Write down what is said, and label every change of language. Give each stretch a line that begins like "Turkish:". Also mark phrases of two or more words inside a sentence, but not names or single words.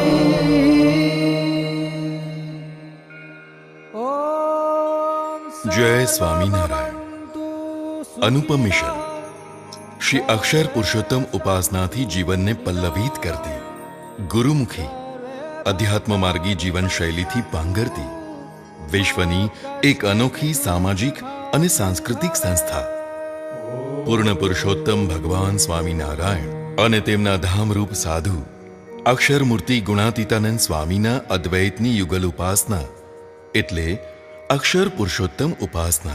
Gujarati: जय स्वामीनारायण। અનુપમ મિશન શ્રી અક્ષર પુરુષોત્તમ ઉપાસનાથી જીવનને પલ્લવિત કરતી, ગુરુમુખી અધ્યાત્મ માર્ગી જીવન શૈલીથી પાંગરતી વિશ્વની એક અનોખી સામાજિક અને સાંસ્કૃતિક સંસ્થા પૂર્ણ પુરુષોત્તમ ભગવાન સ્વામિનારાયણ અને તેમના ધામરૂપ સાધુ અક્ષરમૂર્તિ ગુણાતીતાનંદ સ્વામીના અદ્વૈતની યુગલ ઉપાસના એટલે અક્ષર પુરુષોત્તમ ઉપાસના।